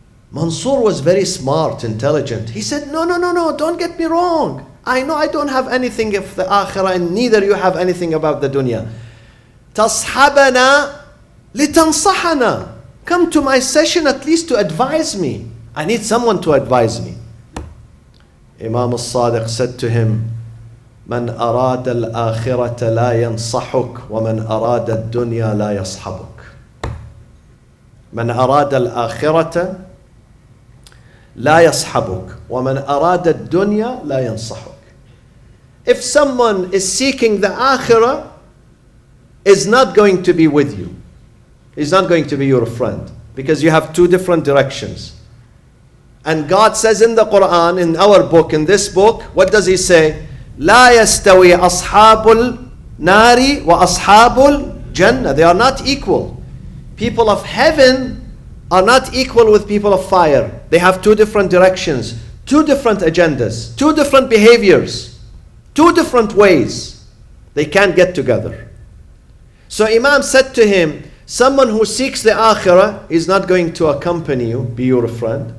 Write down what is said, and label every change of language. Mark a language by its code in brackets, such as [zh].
[en] Mansur was very smart, intelligent. He said, no, don't get me wrong. I know I don't have anything of the akhirah and neither you have anything about the dunya. [ar] Tashabana litansahana. [en] Come to my session at least to advise me. I need someone to advise me. Imam As-Sadiq said to him, [ar] من أراد الآخرة لا ينصحك ومن أراد الدنيا لا يصحبك. من أراد الآخرة لا يصحبك ومن أراد الدنيا لا ينصحك. [en] If someone is seeking the akhirah, is not going to be with you. He's not going to be your friend because you have two different directions. And God says in the Quran, in our book, in this book, what does He say? [ar] لا يستوي أصحاب النار وأصحاب الجنة. [en] They are not equal. People of heaven are not equal with people of fire. They have two different directions, two different agendas, two different behaviors, two different ways. They can't get together. So Imam said to him, someone who seeks the akhirah is not going to accompany you, be your friend.